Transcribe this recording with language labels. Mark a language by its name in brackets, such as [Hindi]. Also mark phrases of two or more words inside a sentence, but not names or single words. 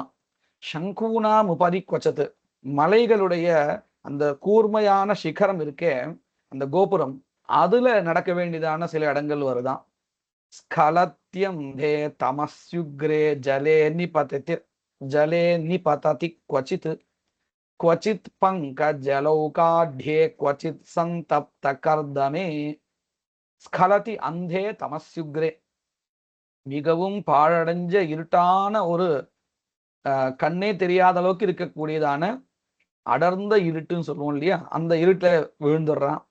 [Sanskrit] शृङ्गाणाम् उपरि गच्छति, [Tamil] மலைகளுடைய அந்த கூர்மையான சிகரம் இருக்கே, அந்த கோபுரம், அதுல நடக்க வேண்டியதான சில இடங்கள் வருதான். [Sanskrit] स्खलत्यन्धे तमस्युग्रे जले निपतति क्वचित् क्वचित् पङ्कजलौकाढ्ये क्वचित् सन्तप्त कर्दमे. स्खलति अन्धे तमस्युग्रे, [Tamil] மிகவும் பாழடைஞ்ச இருட்டான ஒரு கண்ணே தெரியாத அளவுக்கு இருக்கக்கூடியதான அடர்ந்த இருட்டுன்னு சொல்லுவோம் இல்லையா, அந்த இருட்டுல விழுந்துடுறான்.